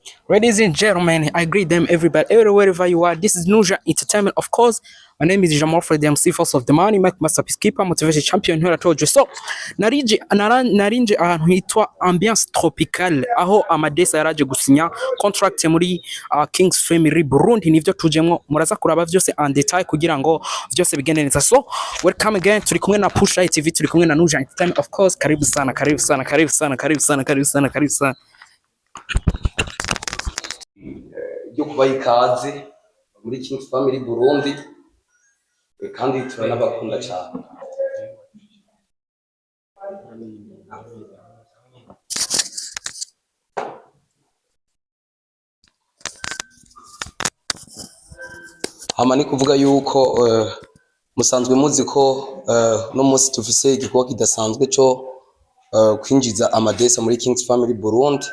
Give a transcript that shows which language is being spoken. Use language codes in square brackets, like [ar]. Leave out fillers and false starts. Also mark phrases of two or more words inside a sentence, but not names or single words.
[en] Ladies and gentlemen, I greet them everybody, wherever you are. This is Nuja Entertainment, of course. My name is Jamal Fred, the MC Force of the Money, Mike Master Peacekeeper, Motivation Champion, here I told you. So, [rn] narinje ahantu hitwa Ambiance Tropicale, aho Amadesa yaraje gusinya contract muri Kings Family Burundi, nivyo tujemwo muraza kuraba vyose [fr] en detail [rn] kugira ngo vyose bigende neza. [en] So, welcome again, [rn] turi kumwe na Push Light TV, turi kumwe na Nuja Entertainment, [en] of course. [sw] Karibu sana, karibu sana, karibu sana, karibu sana, karibu sana, karibu sana. [rn] Yo kubaha ikaze muri Kings Family Burundi kandi turanabakunda cyane. Hama ni kuvuga yuko musanzwe muzi ko no munsi tufise igikorwa kidasanzwe cyo kwinjiza Amadesa muri Kings Family Burundi.